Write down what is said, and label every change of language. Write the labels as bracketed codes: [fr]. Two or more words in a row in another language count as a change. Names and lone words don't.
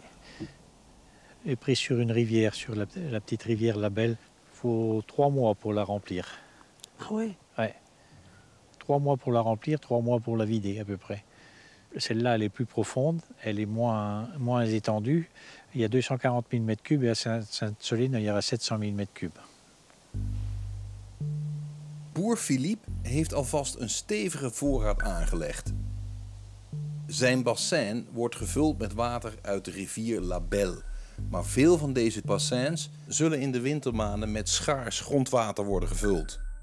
[fr] Et pris sur une rivière, sur la petite rivière La Belle, il faut 3 mois pour la remplir. Ah ouais. Ouais. 3 mois pour la remplir, 3 mois pour la vider à peu près. Celle-là, elle est plus profonde, elle est moins étendue. Il y a 240 000 m3 et à Sainte-Soline, il y aura 700 000 m3. [nl] Boer Philippe heeft alvast een stevige voorraad aangelegd. Zijn bassin wordt gevuld met water uit de rivier La Belle. Maar veel van deze bassins zullen in de wintermaanden met schaars grondwater worden gevuld.